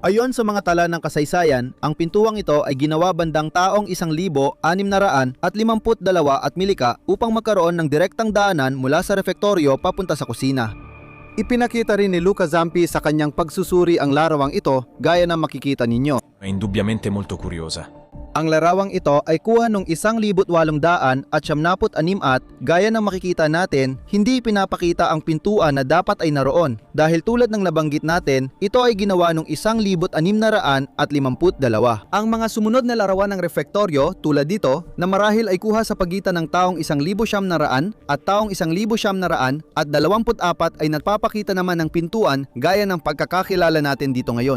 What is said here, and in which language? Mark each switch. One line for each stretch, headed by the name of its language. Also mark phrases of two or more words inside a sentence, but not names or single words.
Filipino: Ayon sa mga tala ng kasaysayan, ang pintuang ito ay ginawa bandang taong 1652 at milika upang magkaroon ng direktang daanan mula sa refektoryo papunta sa kusina. Ipinakita rin ni Luca Zampi sa kanyang pagsusuri ang larawang ito gaya na makikita ninyo.
Italian: È indubbiamente molto curiosa.
Filipino: Ang larawang ito ay kuha nung 1876 at gaya ng makikita natin, hindi pinapakita ang pintuan na dapat ay naroon dahil tulad ng nabanggit natin, ito ay ginawa nung 1652. Ang mga sumunod na larawan ng refektoryo tulad dito na marahil ay kuha sa pagitan ng taong 1900 at taong 1924 ay nagpapakita naman ng pintuan gaya ng pagkakakilala natin dito ngayon.